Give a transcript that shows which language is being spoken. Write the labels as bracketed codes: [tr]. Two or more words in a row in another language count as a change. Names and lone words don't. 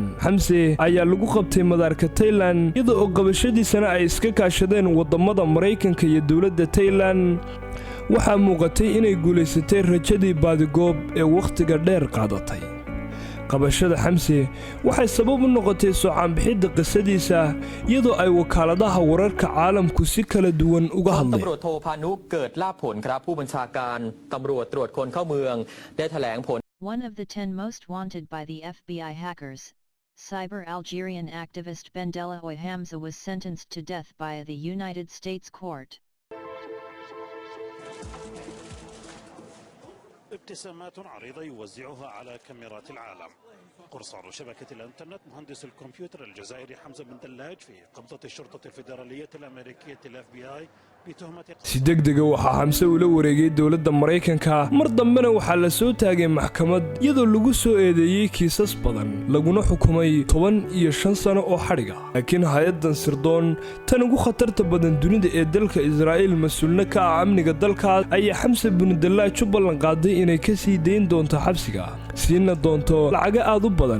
[so] xamse ayaa lagu qabtay madaarka Thailand iyadoo oo qabashadiisana ay iska kaashadeen waddamada Maraykanka iyo dawladda Thailand. waxaa muuqatay inay guulaysatay rajadii baadigoob ee wakhtiga dheer qaadatay. qabashada xamse waxay sabab u noqotay soo caanbixidda qisadiisa iyadoo ay wakaaladaha wararka caalamku si kala duwan uga hadleen. [th] ตำรวจโทพานุเกิดลาภผลครับผู้บัญชาการตำรวจตรวจคนเข้าเมืองได้แถลงผล [en] One of the 10 most wanted by the FBI hackers, cyber Algerian activist Bendella Oy Hamza was sentenced to death by the United States court. [ar] ابتسامات عريضة يوزعها على كاميرات العالم. قرصان شبكة الانترنت مهندس الكمبيوتر الجزائري حمزة بن دلاج في قبضة الشرطة الفيدرالية الأمريكية الFBI بتهمة [so] si degdeg ah waxaa xamse ula wareegay dawladda Maraykanka mar dambena waxaa la soo taagay maxkamad iyadoo lagu soo eedeeyay kiisas badan laguna xukumay 15 sano oo xadhiga. laakiin hay'addan sirdoon tan ugu khatarta badan dunida ee dalka Israa'iil mas'uulna ka ah amniga dalkaas ayaa xamse binu dallaaj u ballan qaaday inay ka sii dayn doonto xabsiga siina doonto lacaga aad u badan.